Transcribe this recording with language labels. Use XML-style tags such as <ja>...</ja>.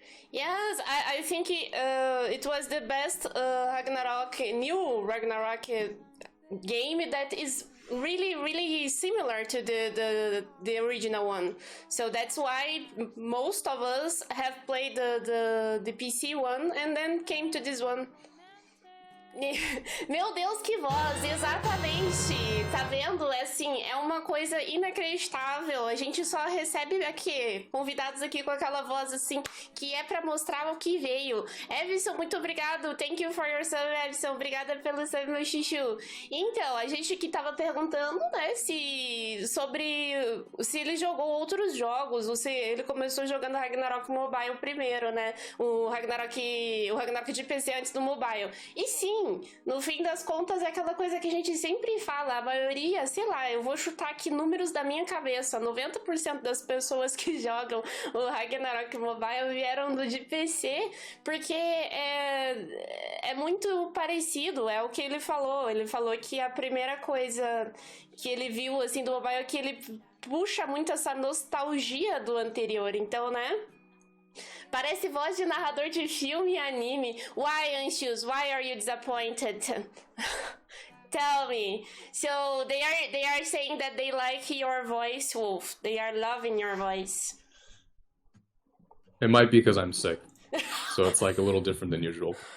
<en>Yes, I think it was the best new Ragnarok game that is really similar to the original one. So that's why most of us have played the PC one and then came to this one.</en> <pt>Meu Deus, que voz! Exatamente! Tá vendo? É assim, é uma coisa inacreditável. A gente só recebe aqui convidados aqui com aquela voz assim, que é pra mostrar o que veio. Everson, muito obrigado. Thank you for your sub, Everson. Obrigada pelo sub, meu chuchu. Então, a gente aqui tava perguntando, né, sobre se ele jogou outros jogos, ou se ele começou jogando Ragnarok Mobile primeiro, né? O Ragnarok de PC antes do mobile. E sim, no fim das contas é aquela coisa que a gente sempre fala, a maioria, sei lá, eu vou chutar aqui números da minha cabeça, 90% das pessoas que jogam o Ragnarok Mobile vieram do de PC, porque é muito parecido, é o que ele falou que a primeira coisa que ele viu, assim, do mobile é que ele puxa muito essa nostalgia do anterior, então, né? Parece voz de narrador de filme e anime. Why, Anxious?</pt> <en>Why are you disappointed? Tell me. So they are saying that they like your voice, Wolf. They are loving your voice. It might be because I'm sick, so it's like a little different than usual.</en>